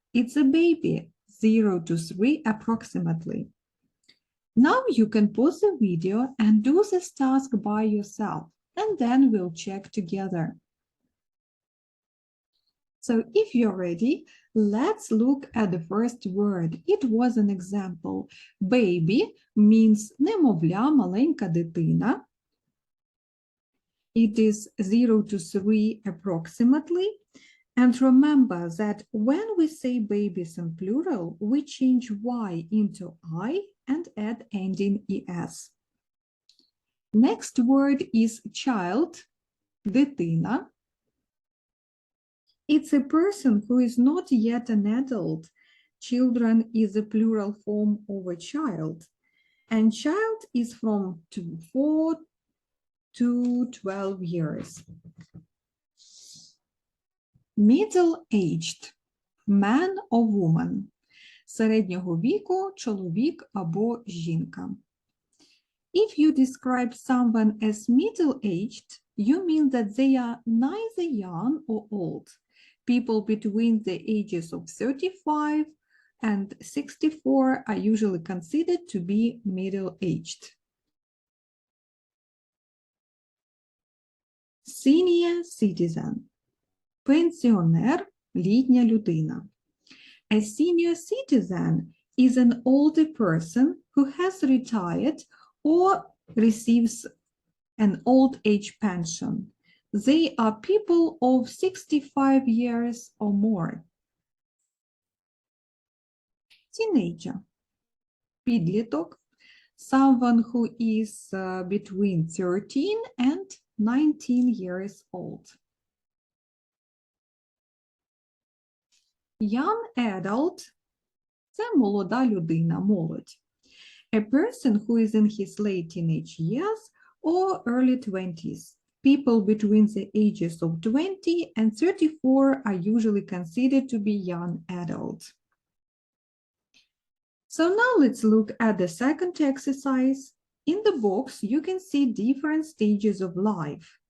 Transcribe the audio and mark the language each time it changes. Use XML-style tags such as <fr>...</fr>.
<en>It's a baby, 0 to 3 approximately. Now you can pause the video and do this task by yourself, and then we'll check together. So if you're ready, let's look at the first word. It was an example. Baby means</en> <uk>немовля, маленька дитина.</uk> <en>It is 0 to 3 approximately. And remember that when we say babies in plural, we change Y into I and add ending ES. Next word is child,</en> <uk>дитина.</uk> <en>It's a person who is not yet an adult. Children is a plural form of a child. And child is from 4 to 12 years. Middle-aged, man or woman.</en> <uk>Середнього віку, чоловік або жінка.</uk> <en>If you describe someone as middle-aged, you mean that they are neither young or old. People between the ages of 35 and 64 are usually considered to be middle-aged. Senior citizen.</en> <uk>Пенсіонер, літня людина.</uk> <en>A senior citizen is an older person who has retired or receives an old age pension. They are people of 65 years or more. Teenager.</en> <uk>Підліток.</uk> <en>Someone who is between 13 and 19 years old. Young adult.</en> <uk>Це молода людина, молодь.</uk> <en>A person who is in his late teenage years or early 20s. People between the ages of 20 and 34 are usually considered to be young adults. So now let's look at the second exercise. In the box, you can see different stages of life.</en>